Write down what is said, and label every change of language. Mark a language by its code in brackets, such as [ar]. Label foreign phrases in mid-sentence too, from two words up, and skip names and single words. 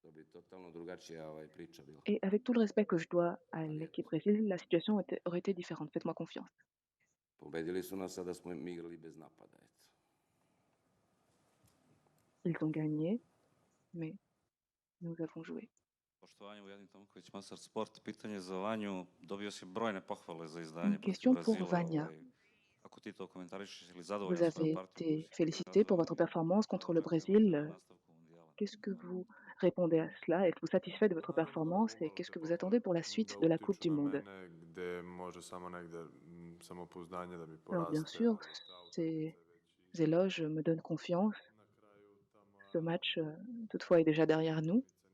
[fr] Et avec tout le respect que je dois à l'équipe Brésil, la situation aurait été différente. Faites-moi confiance. Ils ont gagné, mais nous avons joué. [sr] Poštovanje, Vujedin Tomaković, Masar Sport. Pitanje za Vanju. Dobio si brojne pohvale za [fr] Une [sr] izdanje protiv [fr] question pour [sr] Brazila. [fr] Vania. [sr] Ako ti to komentarišeš ili [fr] Vous [sr] zadovoljan svojom [fr] avez [sr] partijom koju [fr] été [sr] si [fr] félicité pour [sr] pokazao [fr] votre [sr] i [fr] performance contre le [sr] očekujemo [fr] Brésil. [sr] na nastavku mundijala. [fr] Qu'est-ce que vous répondez à cela? Êtes-vous satisfait de votre performance et qu'est-ce que vous attendez pour la suite de la Coupe du Monde? Alors bien sûr, ces éloges me donnent confiance. Ce match, toutefois, est déjà derrière nous.